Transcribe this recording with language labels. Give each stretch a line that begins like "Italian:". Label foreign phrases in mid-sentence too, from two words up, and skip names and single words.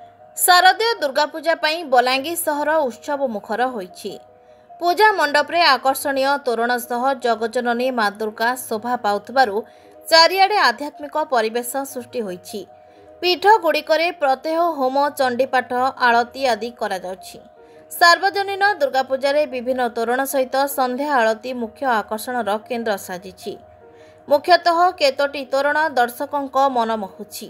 Odia: ଶାରଦୀୟ ଦୁର୍ଗା ପୂଜା ପାଇଁ ବଲାଙ୍ଗୀର ସହର ଉତ୍ସବ ମୁଖର ହୋଇଛି। ପୂଜା ମଣ୍ଡପ ରେ ଆକର୍ଷଣୀୟ ତୋରଣ ସହ ଜଗଜ୍ଜନନୀ ମାଁ ଦୁର୍ଗା ଶୋଭା ପାଉଥିବାରୁ ଚାରିଆଡ଼େ ଆଧ୍ୟାତ୍ମିକ ପରିବେଶ ସୃଷ୍ଟି ହୋଇଛି। ପୀଠ ଗୁଡ଼ିକରେ ପ୍ରତ୍ୟହ ହୋମ ଚଣ୍ଡୀପାଠ ଆଳତି ଆଦି କରା ଯାଉଛି। ସାର୍ବଜନୀନ ଦୁର୍ଗା ପୂଜା ରେ ବିଭିନ୍ନ ତୋରଣ ସହିତ ସନ୍ଧ୍ୟା ଆଳତି ମୁଖ୍ୟ ଆକର୍ଷଣର କେନ୍ଦ୍ର ସାଜିଛି। ମୁଖ୍ୟତଃ କେତୋଟି ତୋରଣ ଦର୍ଶକଙ୍କ ମନ ମୋହୁଛି।